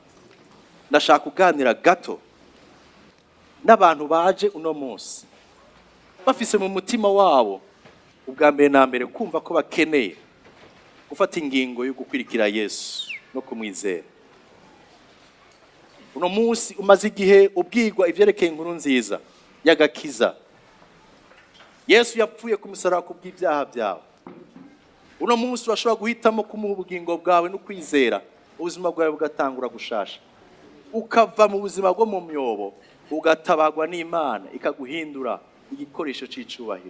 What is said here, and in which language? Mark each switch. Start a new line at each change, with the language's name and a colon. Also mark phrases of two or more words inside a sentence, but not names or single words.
Rundi: Ndashaka kuganira gato n'abantu baje uno munsi bafise mu mutima wabo ubwa mbere na mbere kumva ko bakeneye gufata ingingo yo gukwirikira Yesu no kumwizera. Uno munsi umaze igihe ubwirwa ivyerekeye inkuru nziza y'agakiza. Yesu yapfuye ku musaraba kubw'ibyaha byawe. Uno munsi urashobora guhitamo kumuha ubugingo bwawe no kwizera, ubuzima bwawe bugatangura gushasha. Ukava mu buzima bwo mu myobo, ugatabagwa n'Imana ikaguhindura igikoresho c'icubahiro.